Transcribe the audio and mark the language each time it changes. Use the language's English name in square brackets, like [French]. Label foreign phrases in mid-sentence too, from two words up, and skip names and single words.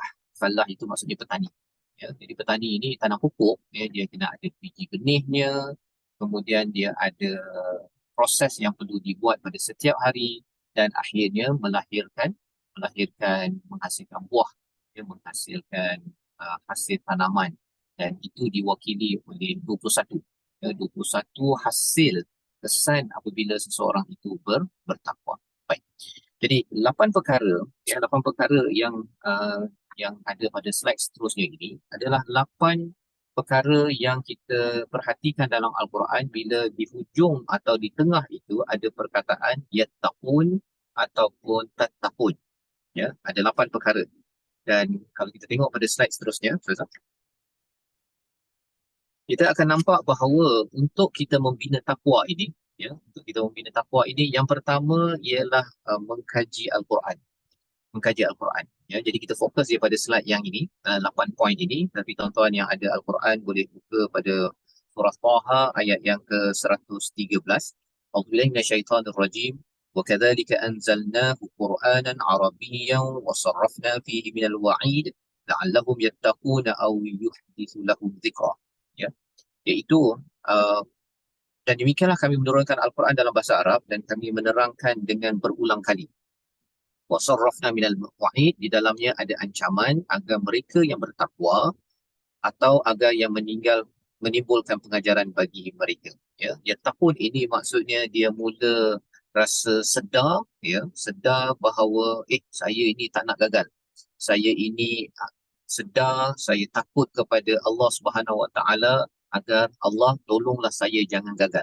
[Malay] Falah itu maksudnya petani. Ya, jadi petani ini tanam pupuk, ya, dia kena ada biji benihnya, kemudian dia ada proses yang perlu dibuat pada setiap hari dan akhirnya melahirkan menghasilkan buah, ya, menghasilkan hasil tanaman dan itu diwakili oleh 21. Ya, 21 hasil kesan apabila seseorang itu bertakwa. Baik. Jadi 8 perkara, ya, 8 perkara yang ada pada slide seterusnya ini adalah 8 perkara yang kita perhatikan dalam Al-Quran bila di hujung atau di tengah itu ada perkataan yattaqun ataupun tattaqun. Ya, ada 8 perkara. Dan kalau kita tengok pada slide seterusnya, Ustazah, kita akan nampak bahawa untuk kita membina takwa ini, ya, untuk kita membina takwa ini, yang pertama ialah mengkaji Al-Quran. Mengkaji Al-Quran. Ya, jadi kita fokus dia pada slide yang ini, 8 poin ini. Tapi tuan-tuan yang ada Al-Quran boleh buka pada surah Taha ayat yang ke-113. [Arabic] أعوذ بالله من الشيطان الرجيم. وكذلك أنزلناه قرآنا عربيا وصرفنا فيه من الوعيد لعلهم يتقون أو يحدث لهم ذكرا. [Malay] Ya, iaitu dan demikianlah kami menurunkan Al-Quran dalam bahasa Arab dan kami menerangkan dengan berulang kali. [Arabic] وصرفنا من الوعيد, [Malay] di dalamnya ada ancaman agar mereka yang bertakwa atau agar yang menimbulkan pengajaran bagi mereka. Ya, yattaqun ini maksudnya dia mula rasa sedar, ya, sedar bahawa saya ini tak nak gagal. Saya ini sedar, saya takut kepada Allah [Arabic] سبحانه وتعالى [Malay] agar Allah tolonglah saya jangan gagal.